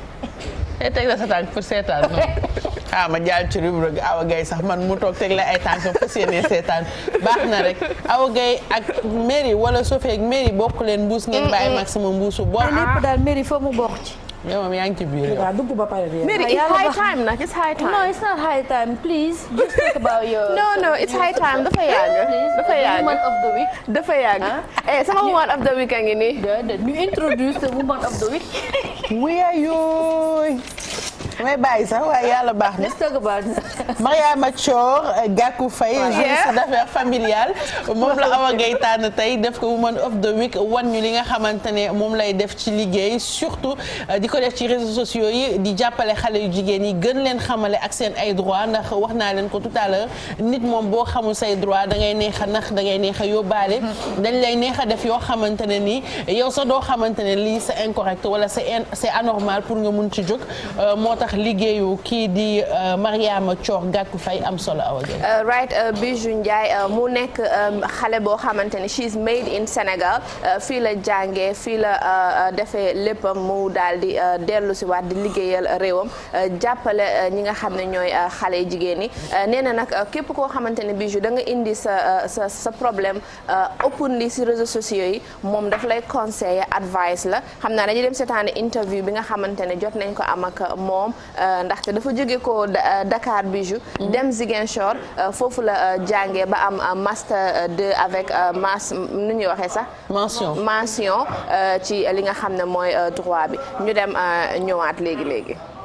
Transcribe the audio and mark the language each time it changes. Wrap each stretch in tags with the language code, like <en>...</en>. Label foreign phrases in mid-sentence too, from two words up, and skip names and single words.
<wo>teg la sa tànk pour seetaan noonu ma jaal ci rubrique Awa Gaye sax man mu toog teg la ay tànk fas yéene seetaan baax na rek Awa Gaye ak Mary wala Sophie ak Mary bokk leen mbuus ngeen bàyyi mag sama mbuusu bopp. lépp daal Mary foo mu bokk ci. yow moom yaa ngi ci biir yow. waaw dugg ba pare bi.</wo> <en>Mary, it's high time nag it's high time. No, it's not high time. Please, just talk about your. No, it's high time</en> <wo>dafa yàgg. dafa yàgg</wo> <en>woman of the week.</en> <wo>dafa yàgg. sama</wo> <en>woman of the week</en> <wo>a ngi nii.</wo> <en>ñu introduce the woman of the week.</en> <wo>wuya yooy. may bàyyi sax waaye yàlla baax na.</wo> <en>Let's talk about.</en> <wo>Mariama Thior Gakou Faye</wo> <fr>juriste d'affaires familiales</fr> <wo>moom la Awa Gaye tànn tey def ko</wo> <en>woman of the week</en> <wo>wan ñu li nga xamante ne moom lay def ci liggéey surtout di ko def ci</wo> <fr>réseaux sociaux</fr> <wo>yi di jàppale xale yu jigéen yi gën leen xamale ak seen ay droit ndax wax naa leen ko</wo> <fr>tout à l'heure</fr> <wo>nit moom boo xamul say droit da ngay neex a nax da ngay neex a yóbbaale dañ lay neex a def yoo xamante ne nii yow sa doo xamante ne lii</wo> <fr>c'est incorrect</fr> <wo>wala</wo> <fr>c'est anormal</fr> <wo>pour nga mun ci jóg moo tax liggéeyu kii di Mariama Thior Gakou Faye am solo Awa Gaye. Right Bijou Ndiaye mu nekk xale boo xamante ne</wo> <en>she's made in</en> <wo>Sénégal fii la jàngee fii la defee léppam mu daal di dellu si waat di liggéeyal réewam jàppale ñi nga xam ne ñooy xale jigéen ñi nee na nag képp koo xamante ne Bijou da nga indi sa problème openly si</wo> <fr>réseaux sociaux</fr> <wo>yi moom daf lay conseiller advice la xam naa dañuy dem seetaani interview bi nga xamante ne jot nañ ko am ak moom ndaxte dafa jóge ko Dakar Bijou dem Ziguinchor foofu la jàngee ba am master 2 avec nu ñuy waxee sax mention ci li nga xam ne mooy droit bi ñu dem ñëwaat léegi</wo>